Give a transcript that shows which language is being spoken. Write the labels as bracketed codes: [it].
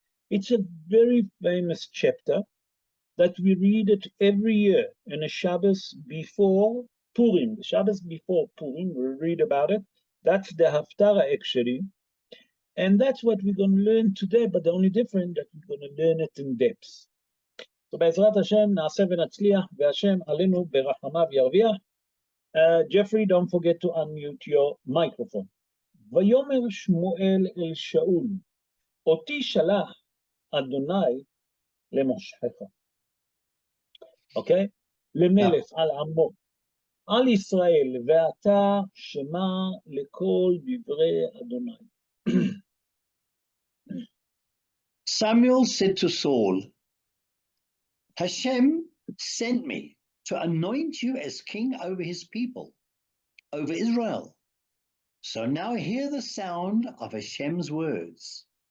[en] It's a very famous chapter that we read it every year in a Shabbos before Purim. The Shabbos before Purim, we read about it. That's the Haftarah actually. And that's what we're going to learn today, but the only difference that we're going to learn it in depth. [he] So בעזרת השם נעשה ונצליח, והשם עלינו ברחמיו ירוויח. [en] Jeffrey, don't forget to unmute your microphone. [he] ויאמר שמואל אל שאול, אותי שלח אדוני למושכך. אוקיי? למלך על עמו, על ישראל, ואתה שמע לכל דברי אדוני. [en] Samuel said to Saul, Hashem sent me to anoint you as king over his people, over Israel. So now hear the sound of Hashem's words.